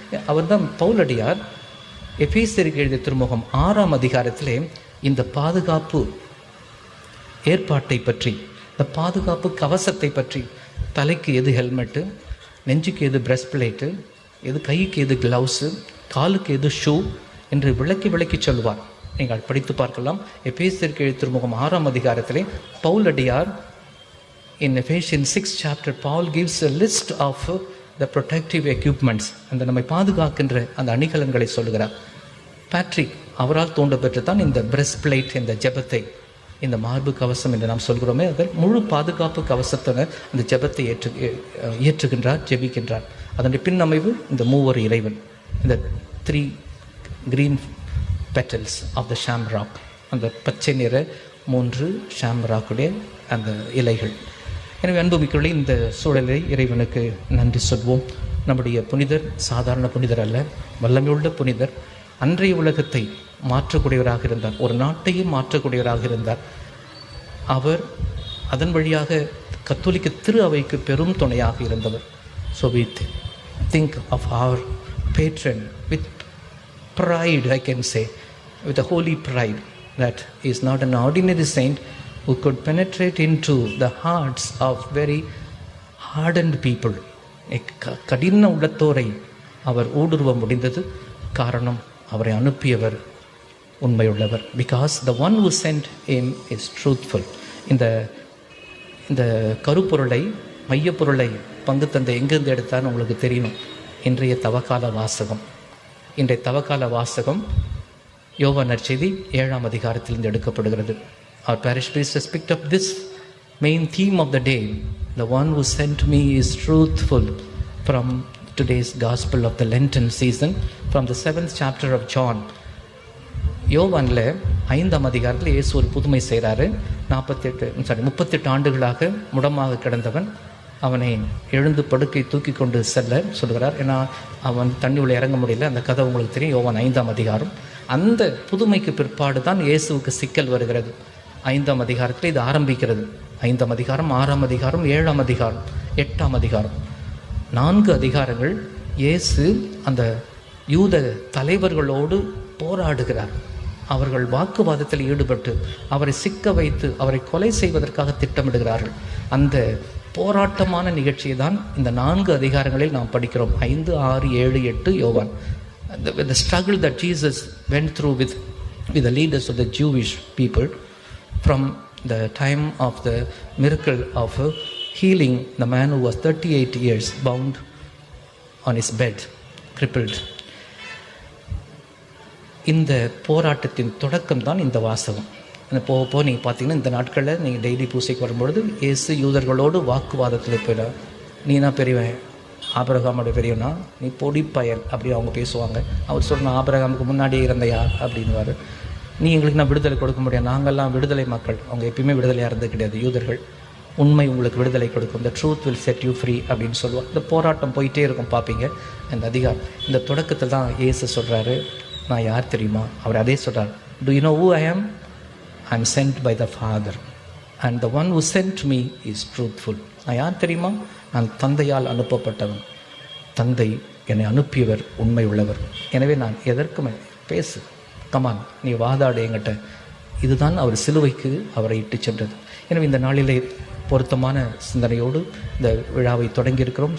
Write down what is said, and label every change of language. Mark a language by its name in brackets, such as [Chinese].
[Tamil] அவர் தான் பவுலடியார் எபேசியருக்கு எழுதிய திருமுகம் 6ஆம் அதிகாரத்திலே இந்த பாதுகாப்பு ஏற்பாட்டை பற்றி, இந்த பாதுகாப்பு கவசத்தை பற்றி, தலைக்கு எது ஹெல்மெட்டு, நெஞ்சுக்கு எது பிரஸ்ட் பிளேட்டு, எது கைக்கு எது கிளவுஸு, காலுக்கு எது ஷூ என்று விளக்கி சொல்வார். நீங்கள் படித்து பார்க்கலாம். எபேசியருக்கு எழுதிய திருமுகம் 6ஆம் அதிகாரத்திலே பவுலடியார் [English] in Ephesians 6th chapter, Paul gives a list of the protective equipments. [Tamil] அந்த நம்மை பாதுகாக்கின்ற அந்த அணிகலன்களை சொல்லுகிறார். பேட்ரிக் அவரால் தூண்ட பெற்று தான் இந்த பிரஸ்ட் பிளேட், இந்த ஜெபத்தை இந்த மார்பு கவசம் என்று நாம் சொல்கிறோமே, அதில் முழு பாதுகாப்பு கவசத்தோட அந்த ஜெபத்தை ஏற்றுகின்றார், ஜெபிக்கின்றார். அதனுடைய பின்னமைவு இந்த மூவர் இறைவன், இந்த 3 [English] green petals of the shamrock, [Tamil] அந்த பச்சை நிற 3 ஷாம்ராக்குடைய அந்த இலைகள். எனவே அன்புமிக்கவர்களே, இந்த சூழலை இறைவனுக்கு நன்றி சொல்வோம். நம்முடைய புனிதர் சாதாரண புனிதர் அல்ல, வல்லமையுள்ள புனிதர். அன்றைய உலகத்தை மாற்றக்கூடியவராக இருந்தார், ஒரு நாட்டையே மாற்றக்கூடியவராக இருந்தார். அவர் அதன் வழியாக கத்தோலிக்க திரு அவைக்கு பெரும் துணையாக இருந்தவர். [English] So we think of our patron with pride, I can say, with a holy pride, that he is not an ordinary saint who could penetrate into the hearts of very hardened people. [Tamil] கடின உள்ளத்தோரை அவர் ஊடுருவ முடிந்தது. காரணம், அவரை அனுப்பியவர் உண்மையுள்ளவர். [English] Because the one who sent him is truthful. [Tamil] இந்த கருப்பொருளை, மையப்பொருளை பங்கு தந்தை எங்கேருந்து எடுத்தான்னு உங்களுக்கு தெரியணும். இன்றைய தவக்கால வாசகம், இன்றைய தவக்கால வாசகம் யோவான் நற்செய்தி 7ஆம் அதிகாரத்திலிருந்து எடுக்கப்படுகிறது. [English] Our parish priest has picked up this main theme of the day. The one who sent me is truthful, from today's gospel of the Lenten season, from the 7th chapter of John. [Tamil] யோவானில் 5ஆம் அதிகாரத்தில் இயேசு ஒரு புதுமை செய்கிறாரு. 38 ஆண்டுகளாக முடமாக கிடந்தவன், அவனை எழுந்து படுக்கை தூக்கி கொண்டு செல்ல சொல்கிறார். ஏன்னா அவன் தண்ணி உள்ள இறங்க முடியல. அந்த கதை உங்களுக்கு தெரியும், யோவான் 5ஆம் அதிகாரம். அந்த புதுமைக்கு பிற்பாடு தான் இயேசுவுக்கு சிக்கல் வருகிறது. 5ஆம் அதிகாரத்தில் இது ஆரம்பிக்கிறது. 5ஆம் அதிகாரம், 6ஆம் அதிகாரம், 7ஆம் அதிகாரம், 8ஆம் அதிகாரம், 4 அதிகாரங்கள் இயேசு அந்த யூத தலைவர்களோடு போராடுகிறார். அவர்கள் வாக்குவாதத்தில் ஈடுபட்டு அவரை சிக்க வைத்து அவரை கொலை செய்வதற்காக திட்டமிடுகிறார்கள். அந்த போராட்டமான நிகழ்ச்சியை தான் இந்த 4 அதிகாரங்களில் நாம் படிக்கிறோம். 5, 6, 7, 8 யோவான். [English] The struggle that Jesus went through with the leaders of the Jewish people, from the time of the miracle of healing the man who was 38 years bound on his bed, crippled. [Tamil] இந்த போராட்டத்தின் தொடக்கம் தான் இந்த வாசகம். போக நீங்கள் பார்த்தீங்கன்னா, இந்த நாட்களில் நீங்கள் டெய்லி பூசைக்கு வரும்பொழுது இயேசு யூதர்களோடு வாக்குவாதத்தில் போயிடார். நீனா பெரியவன், ஆபிரகாமோட பெரியவனா, நீ பொடிப்பயல் அப்படி அவங்க பேசுவாங்க. அவர் சொன்ன ஆபிரகாமுக்கு முன்னாடியே இருந்தையா அப்படின்வார். நீ எங்களுக்கு நான் விடுதலை கொடுக்க முடியாது, நாங்கள்லாம் விடுதலை மக்கள். அவங்க எப்பயுமே விடுதலையாக இருந்தது கிடையாது யூதர்கள். உண்மை உங்களுக்கு விடுதலை கொடுக்கும், [English] the truth will set you free [Tamil] அப்படின்னு சொல்லுவாள். இந்த போராட்டம் போயிட்டே இருக்கும், பார்ப்பீங்க. இந்த அதிகாரம் இந்த தொடக்கத்தில் தான் இயேசு சொல்கிறாரு, நான் யார் தெரியுமா? அவர் அதே சொல்கிறார், [English] do you know who I am? I am sent by the Father and the one who sent me is truthful. [Tamil] நான் யார் தெரியுமா? நான் தந்தையால் அனுப்பப்பட்டவன். தந்தை என்னை அனுப்பியவர் உண்மை உள்ளவர். எனவே நான் எதற்குமே பேசு, கமான், நீ வாதாடு என்கிட்ட. இதுதான் அவர் சிலுவைக்கு அவரை இட்டு சென்றது. எனவே இந்த நாளிலே பொருத்தமான சிந்தனையோடு இந்த விழாவை தொடங்கியிருக்கிறோம்.